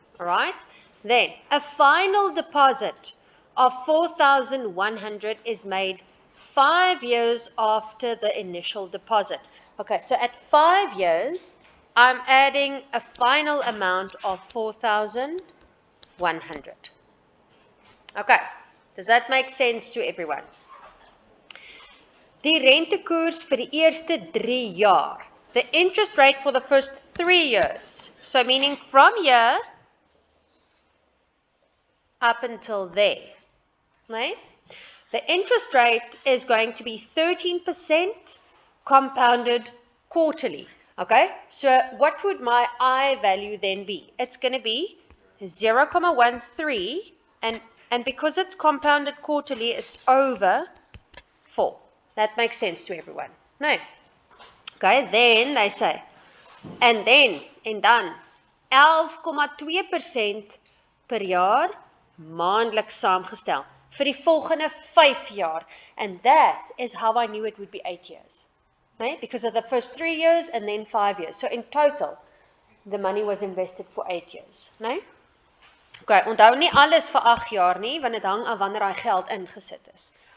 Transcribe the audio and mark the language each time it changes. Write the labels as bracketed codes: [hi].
[en] All right, then a final deposit of 4,100 is made 5 years after the initial deposit. Okay, so at 5 years, I'm adding a final amount of 4,100. Okay, does that make sense to everyone? [af] Die rentekoers vir die eerste 3 jaar. [en] The interest rate for the first 3 years. So meaning from here up until there. Right? The interest rate is going to be 13% compounded quarterly. Okay? So what would my I value then be? It's going to be 0,13, and because it's compounded quarterly, it's over 4. That makes sense to everyone. No. Okay, then they say, and then [af] 11,2% per jaar maandeliks saamgestel vir die volgende 5 jaar. [en] And that is how I knew it would be 8 years. Right? Because of the first 3 years and then 5 years. So in total, the money was invested for 8 years. Right? [af] Okay, onthou nie alles vir 8 jaar nie, want dit hang af wanneer daai geld ingesit is.